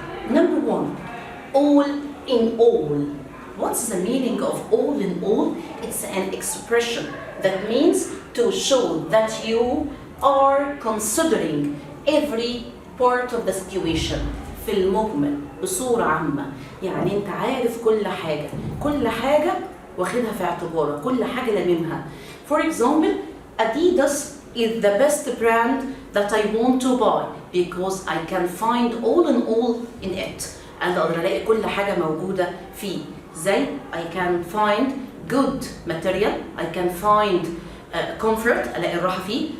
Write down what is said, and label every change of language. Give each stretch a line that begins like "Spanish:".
English: Number 1, all in all. What's the meaning of all in all? It's an expression that means to show that you are considering every part of the situation.
Arabic: في المجمل بصورة عامة، يعني انت عارف كل حاجة واخدها في اعتبارك، كل حاجة لاممها.
English: For example, Adidas is the best brand that I want to buy because I can find all in all in it.
Arabic: أنا أقدر ألاقي كل حاجة موجودة فيه. زي
English: I can find good material, I can find comfort
Arabic: ألاقي الراحة فيه.